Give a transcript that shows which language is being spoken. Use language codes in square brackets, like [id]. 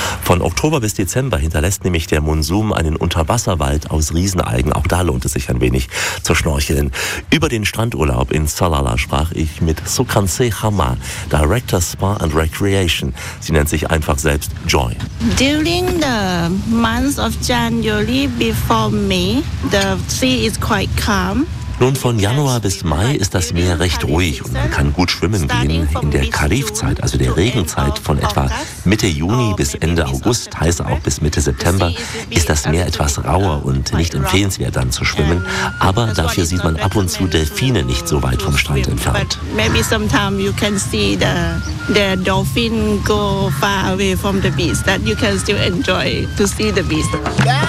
[de] Von Oktober bis Dezember hinterlässt nämlich der Monsun einen Unterwasserwald aus Riesenalgen. Auch da lohnt es sich ein wenig zu schnorcheln. Über den Strandurlaub in Salalah sprach ich mit Sukanse Hama, Director Spa and Recreation. Sie nennt sich einfach selbst Joy. [en] During the month of January before May, the sea is quite calm. [de] Nun, von Januar bis Mai ist das Meer recht ruhig und man kann gut schwimmen gehen. In der Kalifzeit, also der Regenzeit von etwa Mitte Juni bis Ende August, heißt auch bis Mitte September, ist das Meer etwas rauer und nicht empfehlenswert dann zu schwimmen. Aber dafür sieht man ab und zu Delfine nicht so weit vom Strand entfernt. [en] Maybe sometimes you can see the dolphin go far away from the beach, that you can still enjoy to see the beach.